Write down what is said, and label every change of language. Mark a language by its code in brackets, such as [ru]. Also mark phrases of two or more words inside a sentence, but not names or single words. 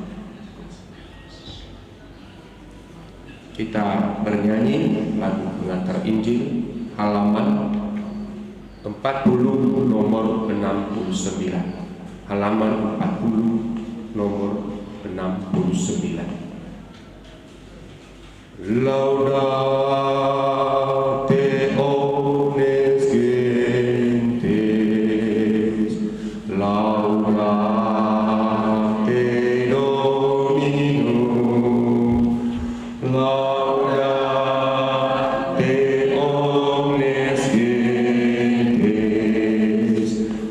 [id] Kita bernyanyi lagu pengantar Injil halaman 40 nomor 69. Halaman 40 nomor 69. [la] Laudate omnes gentes, laudate Dominum, laudate omnes gentes,